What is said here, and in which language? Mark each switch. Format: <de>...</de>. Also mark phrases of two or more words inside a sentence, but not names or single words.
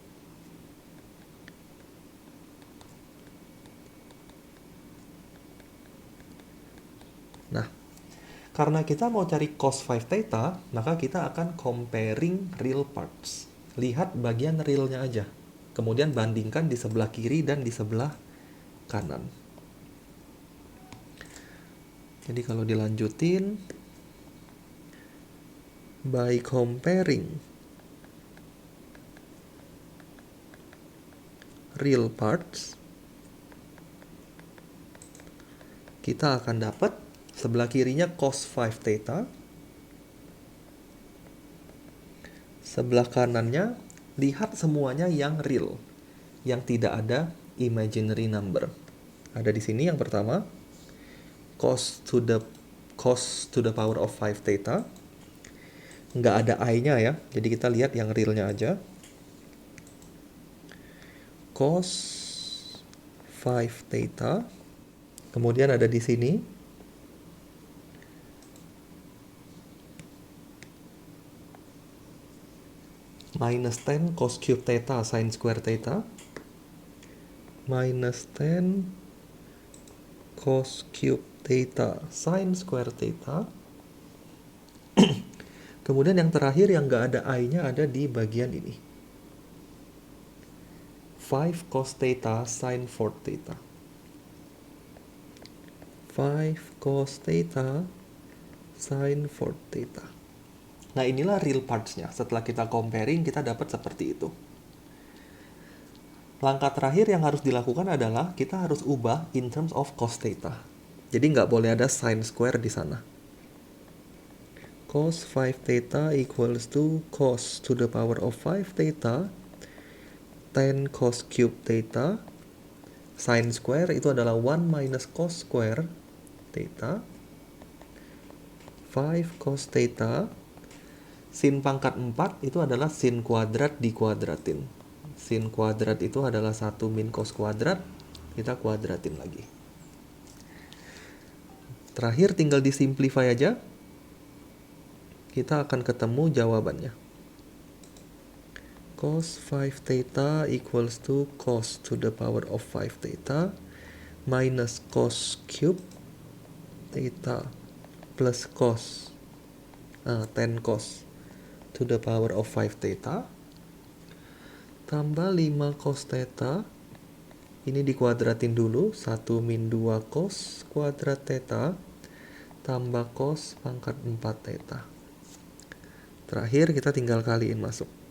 <id>Nah, karena kita mau cari</id> <en>cos 5 theta,</en> <id>maka kita akan</id> <en>comparing real parts.</en> <id>Lihat bagian realnya aja. Kemudian bandingkan di sebelah kiri dan di sebelah kanan. Jadi kalau dilanjutin,</id> <en>by comparing real parts,</en> <id>kita akan dapat sebelah kirinya</id> <en>cos 5 theta.</en> <id>Sebelah kanannya, lihat semuanya yang real, yang tidak ada</id> <en>imaginary number.</en> <id>Ada di sini yang pertama,</id> <en>cos to the power of 5 theta.</en> <id>Nggak ada I-nya ya, jadi kita lihat yang realnya aja.</id> <en>Cos 5 theta.</en> <id>Kemudian ada di sini</id> <en>minus 10 cos cube theta sin square theta. Minus 10 cos cube theta sin square theta.</en> <id>Kemudian yang terakhir yang nggak ada I-nya ada di bagian ini.</id> <en>5 cos theta sin 4 theta. 5 cos theta sin 4 theta.</en> <id>Nah, inilah</id> <en>real parts-</en> <id>nya. Setelah kita comparing, kita dapat seperti itu. Langkah terakhir yang harus dilakukan adalah kita harus ubah</id> <en>in terms of cos theta.</en> <id>Jadi nggak boleh ada</id> <en>sin square</en> <id>di sana.</id> <en>Cos 5 theta equals to cos to the power of 5 theta 10 cos cube theta. Sin square</en> <id>itu adalah</id> <en>1 minus cos square theta. 5 cos theta.</en> <id>Sin pangkat 4 itu adalah sin kuadrat dikuadratin. Sin kuadrat itu adalah 1 min cos kuadrat. Kita kuadratin lagi. Terakhir tinggal disimplify aja. Kita akan ketemu jawabannya.</id> <en>Cos 5 theta equals to cos to the power of 5 theta minus cos cube theta plus cos 10 cos to the power of 5 theta tambah 5 cos theta.</en> <id>Ini dikuadratin dulu, 1 min 2 cos kuadrat theta tambah cos pangkat 4 theta. Terakhir kita tinggal kaliin masuk.</id>